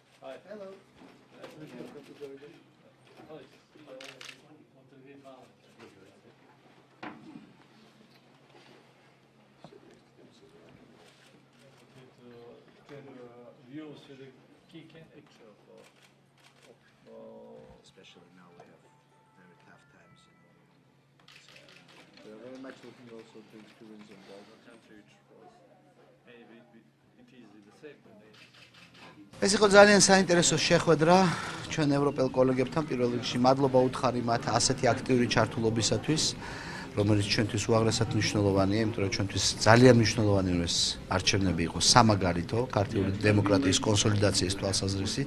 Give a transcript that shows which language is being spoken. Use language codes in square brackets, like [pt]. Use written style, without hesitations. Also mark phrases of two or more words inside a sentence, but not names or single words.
[en] Views with the key picture of Especially now we have very tough times. We are very much looking also to experience in the country, which was maybe it is the same. [ka] ეს იყო ძალიან საინტერესო შეხვედრა ჩვენ ევროპელ კოლეგებთან. პირველ რიგში მადლობა უთხარი მათ ასეთი აქტიური ჩართულობისათვის, რომელიც ჩვენთვის უაღრესად მნიშვნელოვანია, იმიტომ რომ ჩვენთვის ძალიან მნიშვნელოვანი რომ ეს არჩევნები იყოს სამაგალითო ქართული დემოკრატიის კონსოლიდაციის თვალსაზრისით.